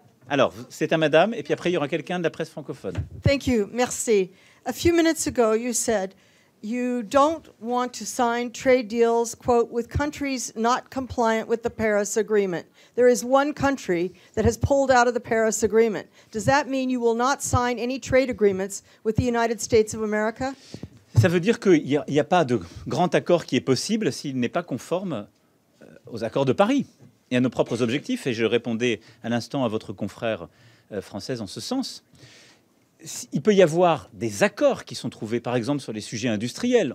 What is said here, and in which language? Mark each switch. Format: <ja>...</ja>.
<fr>Alors, c'est à madame, et puis après, il y aura quelqu'un de la presse francophone.</fr> <en>Thank you.</en> <fr>Merci.</fr> <en>A few minutes ago, you said you don't want to sign trade deals, quote, with countries not compliant with the Paris Agreement. There is one country that has pulled out of the Paris Agreement. Does that mean you will not sign any trade agreements with the United States of America?</en> <fr>Ça veut dire qu'il n'y a pas de grand accord qui est possible s'il n'est pas conforme aux accords de Paris et à nos propres objectifs. Et je répondais à l'instant à votre confrère française en ce sens. Il peut y avoir des accords qui sont trouvés, par exemple, sur les sujets industriels.</fr>